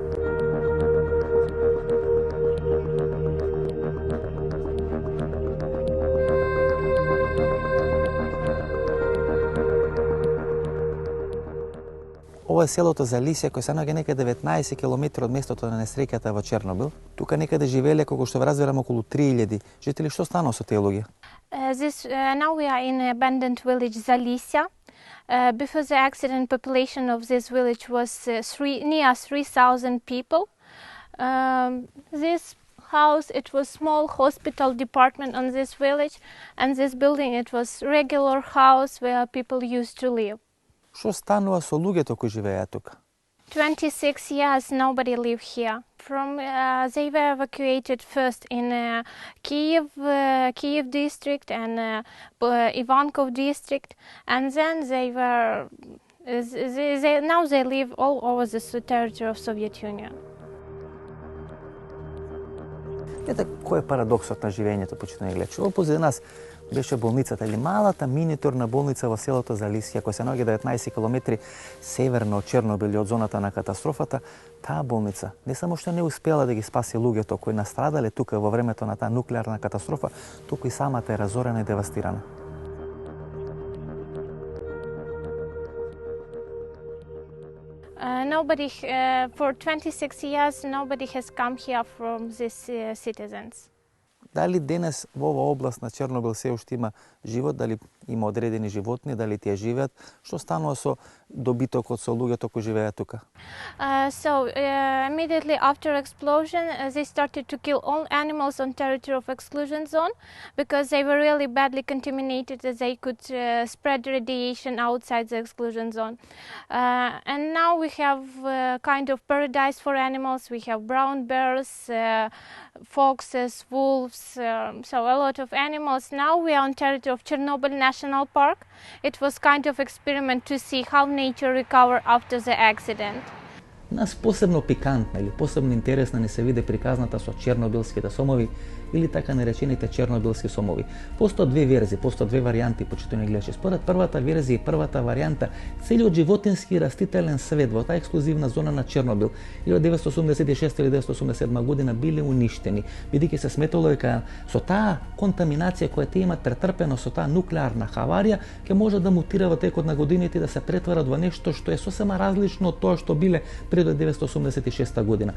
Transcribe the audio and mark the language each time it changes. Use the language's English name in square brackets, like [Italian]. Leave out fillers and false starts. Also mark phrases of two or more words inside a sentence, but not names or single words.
[Macedonian] Ова е селото Залисја, кој се наоѓа некаде 19 километри од местото на несреќата во Чернобил. Тука некаде живееле, колку што разбирам, околу 3000 жители. Што станува со тие луѓе? [English] Now we are in an abandoned village, Залисја. Before the accident, population of this village was near 3,000 people. This house, it was small hospital department on this village, and this building, it was regular house where people used to live. [Macedonian] Што станува со луѓето кои живееат тука? [English] 26 years nobody lived here. They were evacuated first in Kiev district and Ivankov district, and then now they live all over the territory of Soviet Union. [Macedonian] Ете кој е парадоксот на живењето, почитувани гледачи. Опозади нас беше болницата или малата миниатюрна болница во селото Залисја, која се наоѓа 19 километри северно од Чернобил и од зоната на катастрофата. Таа болница не само што не успела да ги спаси луѓето кои настрадале тука во времето на таа нуклеарна катастрофа, туку и самата е разорена и девастирана. [English] For 26 years, nobody has come here from these citizens. [Macedonian] Дали денес во оваа област на Чернобил се уште има живот, дали има одредени животни, дали тие живеат? Што станува со добитокот, со луѓето кои живеат тука? [English] Immediately after explosion, they started to kill all animals on territory of exclusion zone because they were really badly contaminated, that they could spread radiation outside the exclusion zone. And now we have kind of paradise for animals. We have brown bears, foxes, wolves, so a lot of animals. Now we are on territory of Chernobyl National Park. It was kind of experiment to see how nature recover after the accident. [Macedonian] Нас посебно пикантна или посебно интересна не се виде приказната со чернобилските сомови или така наречените чернобилски сомови. Постојат две верзии, постојат две варијанти, почитувани гледачи. Според првата верзија и првата варијанта, целиот животински и растителен свет во таа ексклузивна зона на Чернобил 1986 или 1987 година биле уништени, бидејќи се сметало дека со таа контаминација која тие имат претрпено со таа нуклеарна хаварија, ќе може да мутира во текот на годините и да се претварат во нешто што е сосема различно од тоа што биле пред 1986 година.